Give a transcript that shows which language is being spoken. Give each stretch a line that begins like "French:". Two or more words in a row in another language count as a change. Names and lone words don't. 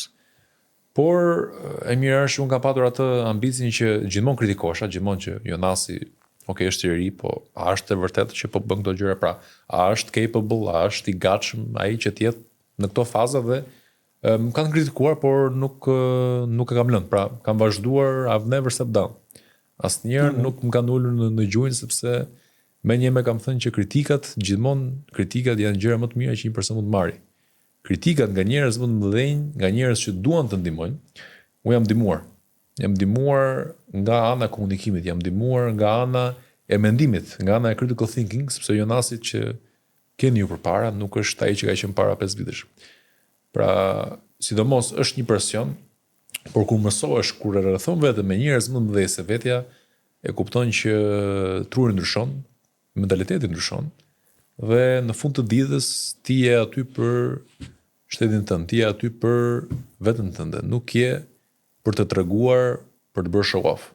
Albanian: Por e mirë është unë kam patur atë ambicin që gjithmonë kritikohesha, gjithmonë që Jonasi, është i ri, po a është e vërtetë që po bën këto gjëra, pra a është capable, a është i gatshëm ai që të jetë në këto faza dhe më kanë kritikuar, por nuk e kam lënë. Pra kam vazhduar,
English: I've never stepped down.
Albanian: Asnjëherë nuk më kanë ulur në gjunjë sepse më kam thënë që kritikat janë gjëra më të mira që një person mund të marrë. Kritikat nga njerëz më të mëdhenj, nga njerëz që duan të ndihmojnë, unë jam ndihmuar. Jam ndihmuar nga ana e komunikimit, jam ndihmuar nga ana e mendimit, nga ana e
English: critical thinking,
Albanian: sepse Jonasi që keni ju përpara nuk është ai që ka qenë para 5 vitesh. Pra, sidomos është një presion, por kur mësohesh, kur e rrethon veten me njerëz më të mëdhenj se vetja, e kupton që truri ndryshon, mentaliteti ndryshon, dhe në fund të ditës ti je aty për shtetin tënd, ti je aty për veten tënde, nuk je për të treguar, për të bërë
English: show off.